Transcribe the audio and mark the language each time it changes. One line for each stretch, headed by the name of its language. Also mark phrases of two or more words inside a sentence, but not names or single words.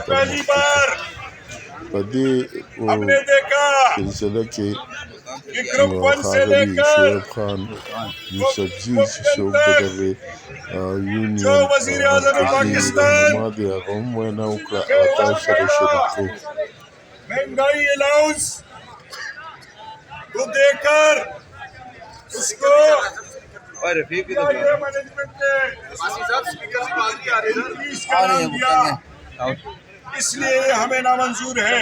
Pashto: په دې سلسله کې ښاغلي شعیب خان یوسفزي چې څوک د دغې یونین مرکزي رهنما دی هغه هم وینا وکړه هغه تاسو سره شریکوو.
Urdu: مہنگائی الاؤنس کو دے کر اس کو مینجمنٹ نے اس لیے ہمیں نامنظور ہے.